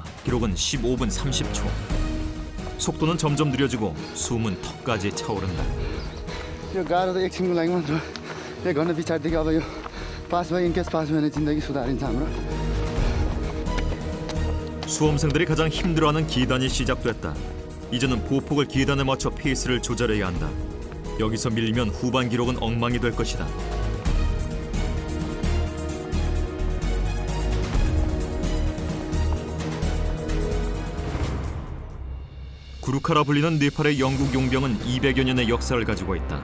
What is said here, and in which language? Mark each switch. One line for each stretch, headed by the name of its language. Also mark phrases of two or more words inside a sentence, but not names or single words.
Korean: 기록은 15분 30초. 속도는 점점 느려지고 숨은 턱까지 차오른다.
Nepali: त्यो गाह्रो त एकछिनको लागि मात्र त्यही गर्न पछाडिदेखि अब यो पास भयो 인केस पास भयो भने जिन्दगी सुधारिन्छ हाम्रो.
Korean: 수험생들이 가장 힘들어하는 기단이 시작됐다. 이제는 보폭을 기단에 맞춰 페이스를 조절해야 한다. 여기서 밀리면 후반 기록은 엉망이 될 것이다. 구루카라 불리는 네팔의 영국 용병은 200여 년의 역사를 가지고 있다.